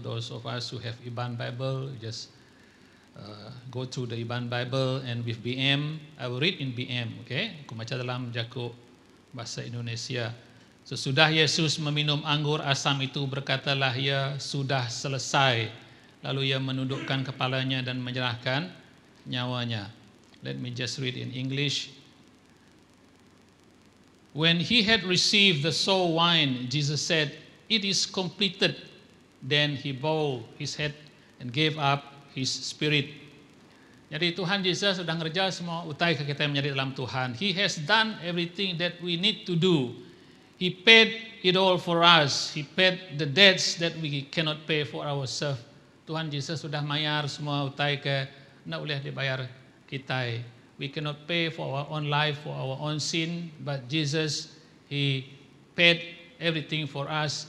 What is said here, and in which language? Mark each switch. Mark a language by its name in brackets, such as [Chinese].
[English] Those of us who have Iban Bible, just go through the Iban Bible, and with BM, I will read in BM, okay? [Indonesian] Aku baca dalam jaku bahasa Indonesia. Sesudah Yesus meminum anggur asam itu, berkatalah ia, sudah selesai. Lalu ia menundukkan kepalanya dan menyerahkan nyawanya. [English] Let me just read in English. When he had received the sour wine, Jesus said, "It is completed." Then he bowed his head and gave up his spirit. [Iban] Jadi Tuhan Yesus sudah ngerja semua utai ke kita menjadi dalam Tuhan. [English] He has done everything that we need to do. He paid it all for us. He paid the debts that we cannot pay for ourselves. [Iban] Tuhan Yesus sudah mayar semua utai ke nak boleh dibayar kita. [English] We cannot pay for our own life, for our own sin, but Jesus, He paid everything for us.